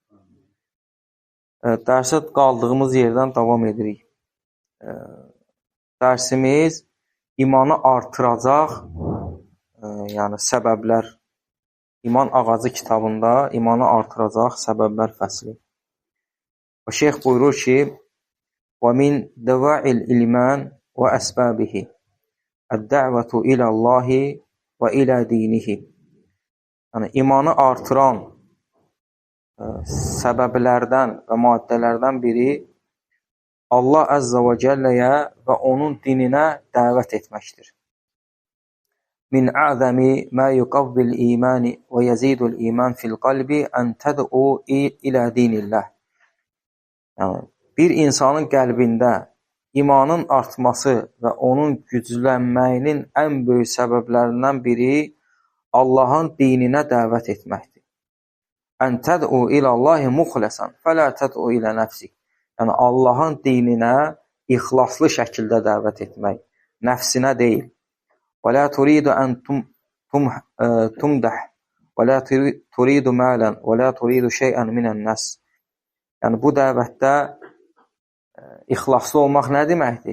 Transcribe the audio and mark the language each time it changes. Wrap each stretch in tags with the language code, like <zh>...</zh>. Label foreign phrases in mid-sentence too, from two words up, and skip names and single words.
<az>Dərsə qaldığımız yerdən davam edirik. Dərsimiz imanı artıracaq, yəni səbəblər, İman ağacı kitabında imanı artıracaq səbəblər fəsli. Və şeyx buyurur ki,</az> <ar>وَمِنْ دَوَاعِ الْإِلْمَانِ وَأَسْبَابِهِ الدَّعْوَةُ إِلَى اللّٰهِ وَإِلَى دِينِهِ.</ar> <az>Yəni, imanı artıran səbəblərdən və maddələrdən biri Allah</az> <ar>عز وجل</ar> <az>və onun dininə dəvət etməkdir.</az> <ar>من أعظم ما يقوي الإيمان ويزيد الإيمان في القلب أن تدعو إلى دين الله.</ar> <az>Yəni, bir insanın qəlbində imanın artması və onun güclənməyinin ən böyük səbəblərindən biri Allahın dininə dəvət etməkdir.</az> <ar>أن تدعو إلى الله مخلصا فلا تدعو إلى نفسك.</ar> <az>Yəni, Allahın dininə ixlaslı şəkildə dəvət etmək, nəfsinə deyil.</az> <ar>ولا تريد أن تمدح ولا تريد مالا ولا تريد شيئا من الناس.</ar> <az>Yəni, bu dəvətdə ixlaslı olmaq nə deməkdir?</az>